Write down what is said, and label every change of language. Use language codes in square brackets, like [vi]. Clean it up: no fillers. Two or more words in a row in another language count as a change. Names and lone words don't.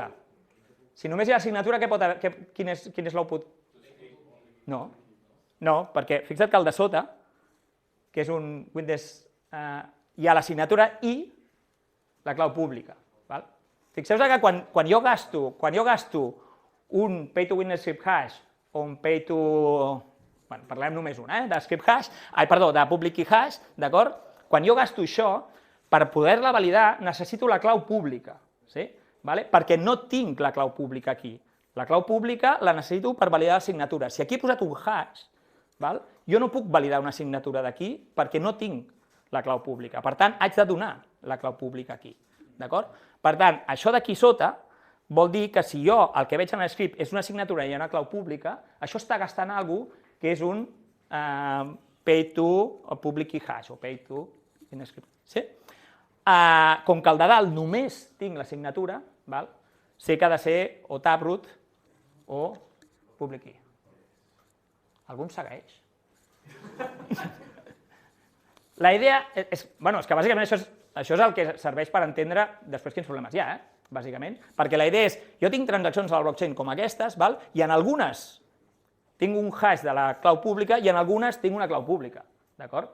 [ca] Si només hi ha la signatura, quin és l'output? No, perquè fixa't que el de sota, que és un Windows, hi ha la signatura i la clau pública. Fixeu que quan jo gasto un [en] pay to witness script hash [ca] o un [en] pay to... [ca] Parlem només un, de [en] script hash, [ca] de [en] public key hash, [ca] d'acord? Quan jo gasto això, per poder-la validar necessito la clau pública, perquè no tinc la clau pública aquí. La clau pública la necessito per validar la signatura. Si aquí he posat un hash, jo no puc validar una signatura d'aquí perquè no tinc la clau pública. Per tant, haig de donar la clau pública aquí. Per tant, això d'aquí sota vol dir que si jo el que veig en l'script és una signatura i una clau pública, això està gastant alguna cosa que és un [en] pay to public key hash [ca] o [en] pay to script. [ca] Com que al de dalt només tinc la signatura, sé que ha de ser o taproot o [en] public key. [ca] Algú em segueix? La idea és que bàsicament això és el que serveix per entendre després quins problemes hi ha, bàsicament, perquè la idea és, jo tinc transaccions a la blockchain com aquestes, i en algunes tinc un hash de la clau pública i en algunes tinc una clau pública, d'acord?